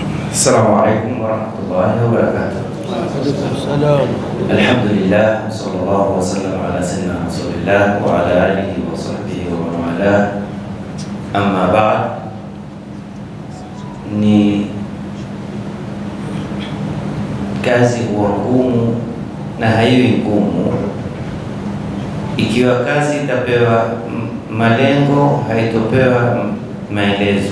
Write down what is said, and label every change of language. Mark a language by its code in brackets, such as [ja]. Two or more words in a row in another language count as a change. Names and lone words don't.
[ar] السلام عليكم ورحمة الله وبركاته. Waalaikumsalam. الحمد لله صلى الله وسلم على سيدنا رسول الله وعلى آله وصحبه ومن والاه. أما بعد, [sw] ni kazi huwa ngumu na haiwi ngumu ikiwa kazi itapewa malengo, haitopewa maelezo.